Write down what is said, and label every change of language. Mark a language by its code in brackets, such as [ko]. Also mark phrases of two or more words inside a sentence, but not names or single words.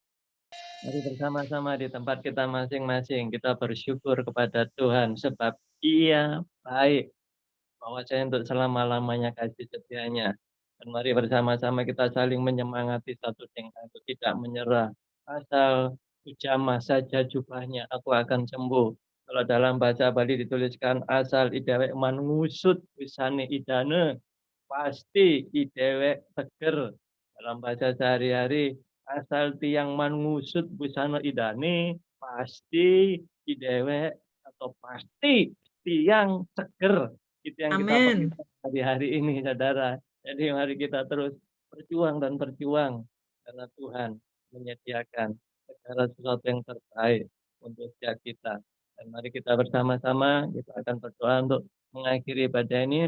[id] Mari bersama-sama di tempat kita masing-masing, kita bersyukur kepada Tuhan, sebab Ia baik. Bahwasanya untuk selama-lamanya kasih setianya. Dan mari bersama-sama kita saling menyemangati satu dengan satu, tidak menyerah. Asal jamah saja jubahnya, aku akan sembuh. Kalau dalam bahasa Bali dituliskan, asal [ban] idewek mangusut wisane idane, pasti idewek seger. [id] Dalam bahasa sehari-hari, asal [ban] tiang mangusut wisane idane, pasti idewek [id] atau pasti [ban] tiang seger. [id] Itu yang kita perlukan hari-hari ini, saudara. Jadi mari kita terus berjuang dan berjuang, karena Tuhan menyediakan segala sesuatu yang terbaik untuk setiap kita. Dan mari kita bersama-sama, kita akan berdoa untuk mengakhiri ibadah ini.